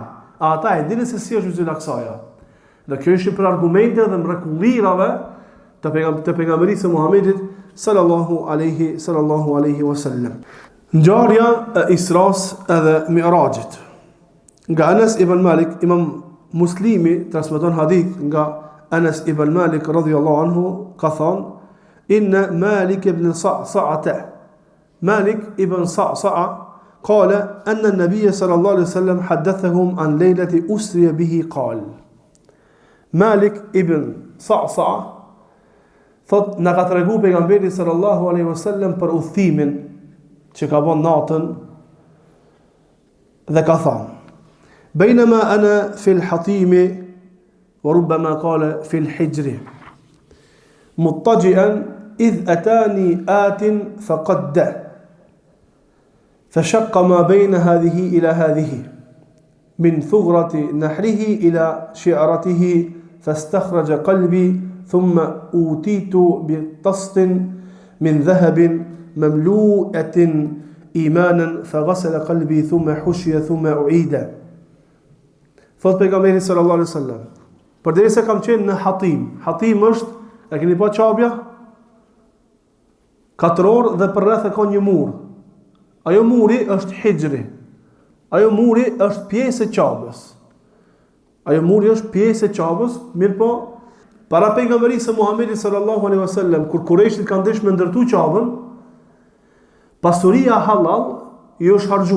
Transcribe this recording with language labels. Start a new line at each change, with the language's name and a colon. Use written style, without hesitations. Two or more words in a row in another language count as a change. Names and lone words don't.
Albanian: Ata e dinë se si është Mesjidul Aqsaja. Dhe kjo ishte për argumente dhe mrekullirave të pejgamberit së Muhamedit
Arabic: صلى الله عليه وسلم.
Albanian: Ngjarja e Isras edhe Mi'rajit. Nga Anas ibn Malik, Imam Muslimi transmeton hadith nga Anas ibn Malik
Arabic: رضي الله عنه
Albanian: ka thënë:
Arabic: إن مالك بن صعصعة مالك بن صعصعة قال أن النبي صلى الله عليه وسلم حدثهم عن ليلة أسري به قال.
Albanian: Malik ibn Sa'sa'a thot na ka tregu pejgamberi
Arabic: صلى الله عليه وسلم
Albanian: për udhimin që ka bën natën dhe ka thënë:
Arabic: بينما أنا في الحطيم وربما قال في الحجر مضطجئا إذ أتاني آت فقد فشق ما بين هذه إلى هذه من ثغرة نحره إلى شعرته فاستخرج قلبي ثم أوتيت بطست من ذهب مملوءة إيمانا فغسل قلبي ثم حشي ثم أعيد.
Albanian: Thot pejgamberi
Arabic: صلى الله عليه وسلم,
Albanian: përderisa kam qenë në Hatim. Hatim është, e keni pa qabja? 4 orë dhe për rreth e ka një mur. Ajo muri është Hijri. Ajo muri është pjesë e qabës. Mirë po, para pejgamberisë së Muhamedit
Arabic: صلى الله عليه وسلم,
Albanian: kur Kurejshit kanë dëshë me ndërtu qabën, pasuria halal i është harxhu.